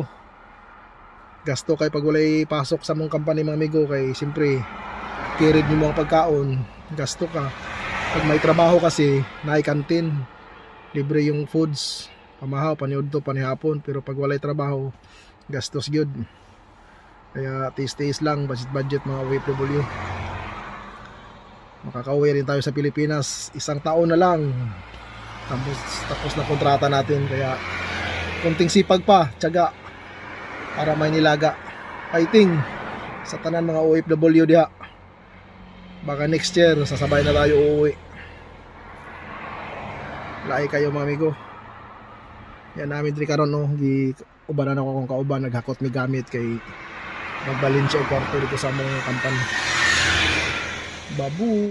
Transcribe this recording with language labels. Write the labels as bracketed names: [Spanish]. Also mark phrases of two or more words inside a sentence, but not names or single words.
[Cebuano] Gasto kay pag walay pasok sa mong company mga amigo, kay siyempre kirid mo mga pagkaon, gasto ka. Pag may trabaho kasi, naay kantin, libre yung foods, pamahaw, paniudto, panihapon. Pero pag walay trabaho, gastos gyud. [Filipino] Kaya tiis-tiis lang, budget mga OFW. Makakauwi rin tayo sa Pilipinas, 1 taon na lang. Tapos na kontrata natin. Kaya kunting sipag pa, tiyaga, para may nilaga. [Cebuano] Fighting sa tanan mga OFW diha. [Filipino] Baka next year sasabay na tayo uuwi. [Cebuano] Lahi kayo mga amigo. Yan namin diri karon no, gi ubanan ako kung kauban, naghakot mi gamit kay magbalin siya og kwarto dito sa among company. Babu.